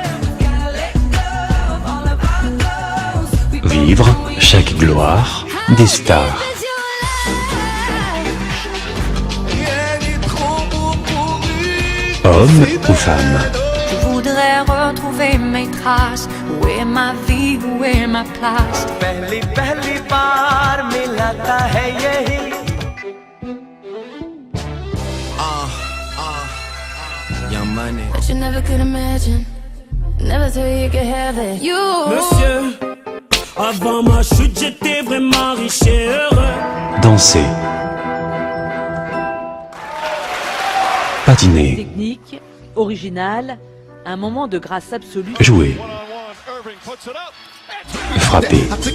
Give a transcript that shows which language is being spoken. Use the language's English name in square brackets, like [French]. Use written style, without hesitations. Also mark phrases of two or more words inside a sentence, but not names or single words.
[French] Vivre chaque gloire des stars. Homme ou femme. Je voudrais retrouver mes traces. Où est ma vie, où est ma place? [Hindi] पहली बार मिला था है यही [English] Young money. But you never could imagine Never thought you could have it. You. [French] Monsieur, avant ma chute, j'étais vraiment riche et heureux. Danser. Patiner. Technique, originale, un moment de grâce absolue. Jouer. Frapper.